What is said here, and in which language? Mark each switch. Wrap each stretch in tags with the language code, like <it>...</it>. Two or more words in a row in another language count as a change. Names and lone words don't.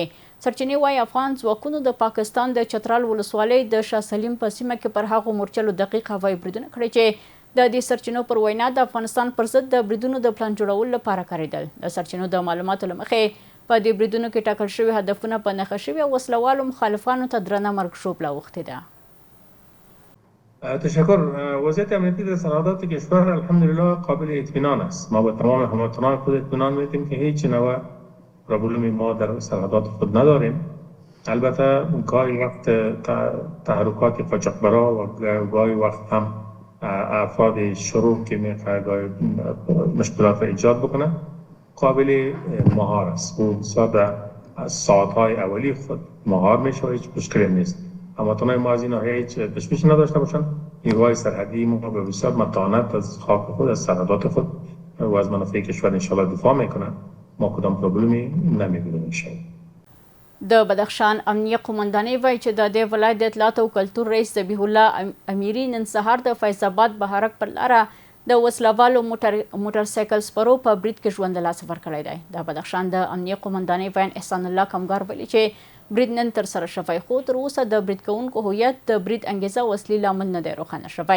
<ps>سرچینې وایي افغان ځواکونو د پاکستان د چترال ولسوالۍ د شاه سلیم په سیمه کې پر هغو مورچلو دقیق هوایي بریدونه کړي چې د دې سرچینو پر وینا د افغانستان پر ضد د بریدونو د پلان جوړولو لپاره کارېدل. د سرچینو د معلوماتو له مخې په دې بریدونو کې ټاکل شوي هدفونه په نښه شوي وسلوالو مخالفانو ته درنه مرګ ژوبله اوښتې ده.</ps> <fa>تشکر. وضعیت امنیتی در سرحدات کشور الحمدلله قابل اطمینان است. ما به تمام هموطنان خود اطمینان میدیم که هیچ نوع پروبلمی ما در سرحدات خود نداریم. البته گاهی وقت تحرکات قاچاقبرا و گاهی وقت هم افراد شروع که میخواه مشکلات را ایجاد بکنه قابل مهار است. او بسیار از ساعتهای اولی خود مهار میشه و هیچ مشکلی نیست. هموطنان ما از این ناحیه هیچ تشویشی نداشته باشند. نیروهای سرحدی ما به بسیار متانت از خاک خود از سرحدات خود و از منافع کشور انشاءالله دفاع میکنند. ما کدام پروبلمی نمیبینیم انشاءالله.</fa> <ps>د بدخشان امنیه قومندانۍ وایي چې د دې ولایت د اطلاعات او کلتور رئیس ذبیح الله امیري نن سهار د فیض آباد بهارک پر لاره د وسلوالو موټر سایکل سپرو په برید کې ژوند له لاسه ورکړی دی. د بدخشان د امنیه قومندانۍ ویان احسان الله کمګار ویلي چې برید نن ترسره شوی خو تر اوسه د برید کوونکو هویت د برید انګیزه او اصلي لامل نه دی روښانه شوی.</ps>